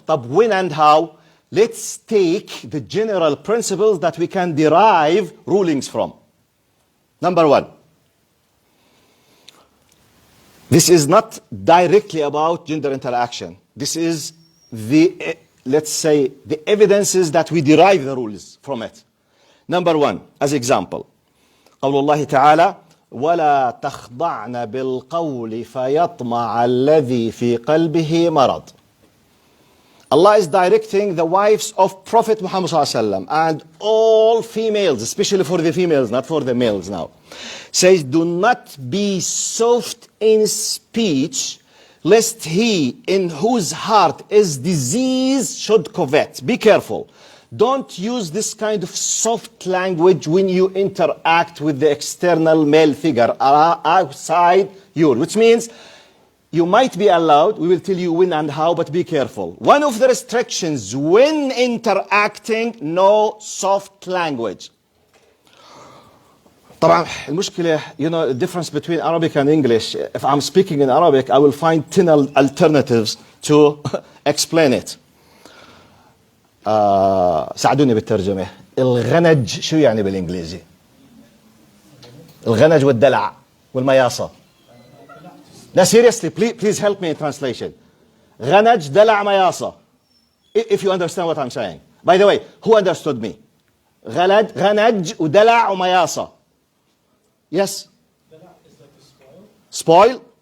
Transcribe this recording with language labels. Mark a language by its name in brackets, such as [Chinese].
[English] But when and how? Let's take the general principles that we can derive rulings from. Number one. This is not directly about gender interaction. This is the, let's say, the evidences that we derive the rules from it. Number one, as example. [Arabic] قول الله تعالى ولا تخضعن بالقول فيطمع الذي في قلبه مرض. [English] Allah is directing the wives of Prophet Muhammad ﷺ and all females, especially for the females, not for the males now. Says, do not be soft in speech, lest he in whose heart is disease should covet. Be careful. Don't use this kind of soft language when you interact with the external male figure outside you, which means you might be allowed, we will tell you when and how, but be careful. One of the restrictions when interacting, no soft language. [Arabic] طبعا المشكلة, [English] you know, the difference between Arabic and English. If I'm speaking in Arabic, I will find 10 alternatives to explain it. [Arabic] ساعدوني بالترجمة. الغنج شو يعني بالإنجليزي؟ الغنج والدلع والمياصة. [English] Now seriously, please help me in translation. [Arabic] غنج دلع مياصة. [English] If you understand what I'm saying. By the way, who understood me? [Arabic] غنج ودلع ومياصة. [English] Yes? Spoil?